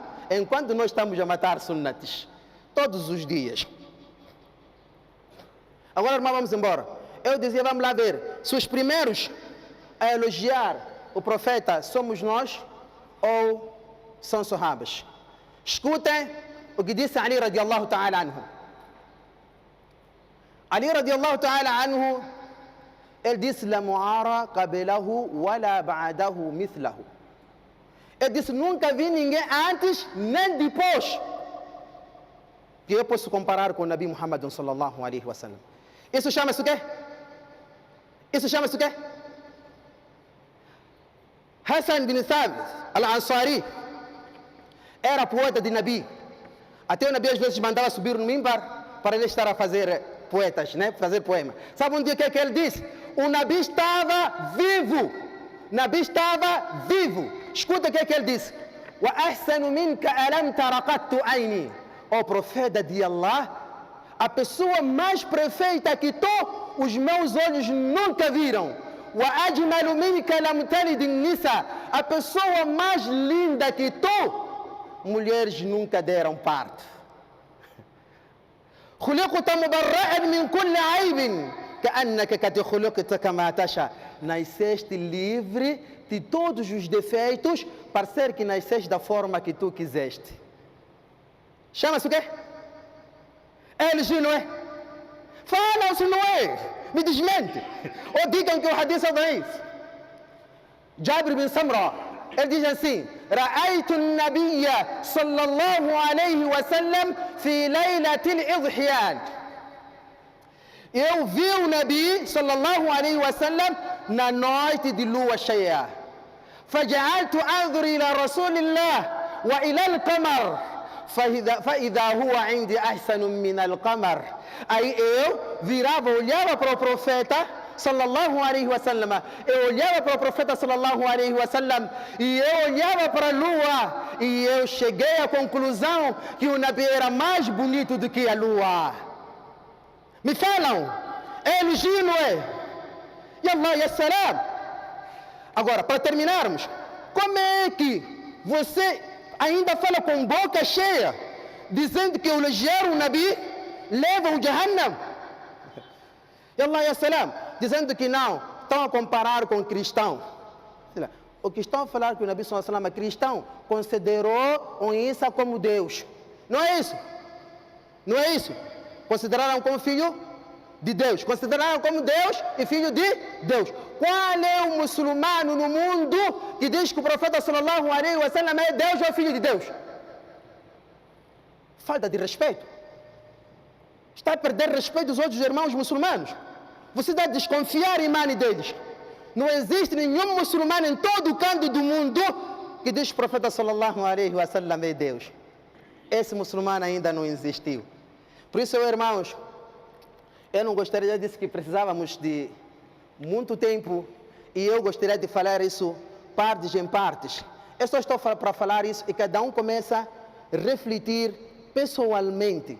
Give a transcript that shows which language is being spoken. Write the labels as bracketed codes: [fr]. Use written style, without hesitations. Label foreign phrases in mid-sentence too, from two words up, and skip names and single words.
[pt] Enquanto nós estamos a matar sunnatis todos os dias. Agora, irmão, vamos embora. Eu dizia, vamos lá ver, se os primeiros a elogiar o profeta somos nós ou são sahabas. Escutem o que disse Ali [ar] رضي الله تعالى عنه. علي رضي الله تعالى عنه, [pt] ele disse: [ar] لم أر قبله ولا بعده مثله. [pt] Ele disse: nunca vi ninguém antes nem depois que eu posso comparar com o Nabi Muhammad [ar] صلى الله عليه وسلم. [pt] Isso chama-se o quê? Isso chama-se o quê? Hassan bin Thabit al-Ansari era poeta de Nabi. Até o Nabi às vezes mandava subir no mimbar para ele estar a fazer poetas, né? Fazer poema. Sabe um dia que ele disse? O Nabi estava vivo. Nabi estava vivo. Escuta o que ele disse: [ar] وأحسن منك لم تر قط عيني. [pt] O profeta de Allah, a pessoa mais perfeita que tu, os meus olhos nunca viram. [ar] وأجمل منك لم تلد النساء. [pt] A pessoa mais linda que tu, mulheres nunca deram parto. [ar] خلقت مبرأ من كل عيب كأنك قد خلقت كما تشاء. [pt] Nasceste livre de todos os defeitos, para ser que nasceste da forma que tu quiseste. Chama-se o quê? É elogio, não é? Falam se não é. Me desmente. Ou digam que o hadith é daif. Jabir bin Samra, ele diz assim: [ar] رأيت النبي صلى الله عليه وسلم في ليلة الإضحيان. [pt] Eu vi o Nabi [ar] صلى الله عليه وسلم [pt] na noite de lua cheia. [ar] فجعلت أنظر إلى رسول الله وإلى القمر فإذا هو عندي أحسن من القمر. [pt] Aí eu virava, olhava para o profeta, [ar] صلى الله عليه وسلم. [pt] Eu olhava para o profeta [ar] صلى الله عليه وسلم [pt] e eu olhava para a lua e eu cheguei à conclusão que o Nabi era mais bonito do que a lua. Me falam, é elogio, não é? [ar] يا الله يا سلام. [pt] Agora, para terminarmos, como é que você ainda fala com boca cheia, dizendo que elogiar o Nabi leva o Jahannam? [ar] يا الله يا سلام. [pt] Dizendo que não, estão a comparar com cristão. O que estão a falar que o Nabi [ar] صلى الله عليه وسلم [pt] é cristão, considerou o Isa como Deus. Não é isso? Não é isso? Consideraram como filho de Deus. Consideraram como Deus e filho de Deus. Qual é o muçulmano no mundo que diz que o profeta [ar] صلى الله عليه وسلم [pt] é Deus ou é filho de Deus? Falta de respeito. Está a perder respeito dos outros irmãos muçulmanos. Você deve desconfiar em imã deles. Não existe nenhum muçulmano em todo o canto do mundo que diz que o profeta [ar] صلى الله عليه وسلم [pt] é Deus. Esse muçulmano ainda não existiu. Por isso, irmãos, eu não gostaria, já disse que precisávamos de muito tempo e eu gostaria de falar isso partes em partes. Eu só estou para falar isso e cada um começa a refletir pessoalmente.